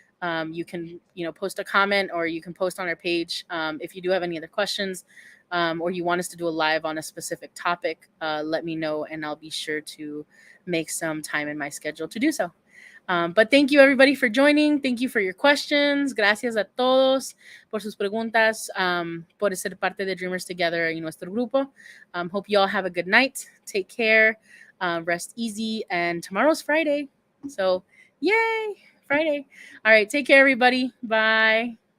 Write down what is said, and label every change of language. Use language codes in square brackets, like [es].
[en] You can, post a comment, or you can post on our page. If you do have any other questions, or you want us to do a live on a specific topic, let me know, and I'll be sure to make some time in my schedule to do so. But thank you, everybody, for joining. Thank you for your questions. [es] Gracias a todos por sus preguntas, por ser parte de Dreamers Together y nuestro grupo. [en] Hope you all have a good night. Take care. Rest easy. And tomorrow's Friday. So, yay, Friday. All right. Take care, everybody. Bye.